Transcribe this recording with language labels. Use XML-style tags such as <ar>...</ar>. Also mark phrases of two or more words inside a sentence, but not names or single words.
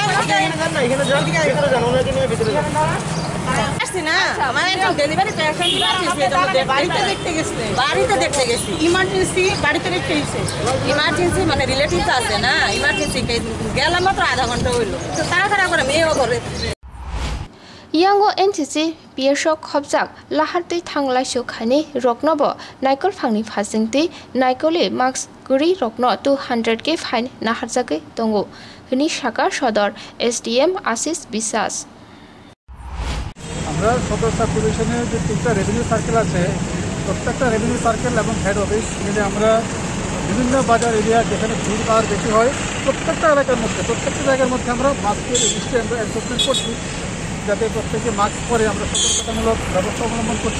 <bn>আসছি না, আমার একজন</bn> <en>delivery patient</en> <bn>বাড়িতে দেখতে গেছি। ইমার্জেন্সি বাড়িতে দেখতে গেছে। ইমার্জেন্সি মানে রিলেটিভস আছে না, ইমার্জেন্সি গেলাম মাত্র আধা ঘন্টা হইলো, তো তাড়াতাড়ি করে মেয়েও করে।</bn> <trp>यांगो NCC बियर्सक खबजाक लाहारदै थांलायसो खानि रकनबो नायकल फांनि फासिंति नायकले मास्क गुरि रकन 200 के फाइन नाहारजागै दंगो हनि शाखा सदर SDM आशिष বিশ্বাস।</trp> <bn>আমরা সদর সাব ডিভিশনের যে 3টা</bn> <en>revenue circle</en> <bn>আছে, প্রত্যেকটা</bn> <en>revenue circle</en> <bn>এবং</bn> <en>head office</en> <bn>মিলে আমরা বিভিন্ন বাজার এরিয়া যেখানে ভিড় ভাড় বেশি হয় প্রত্যেকটা জায়গার মধ্যে আমরা মাস্কের এনফোর্সমেন্ট করছি, যাতে প্রত্যেকে মাস্ক পরে আমরা সতর্কতামূলক ব্যবস্থা অবলম্বন করছি।</bn>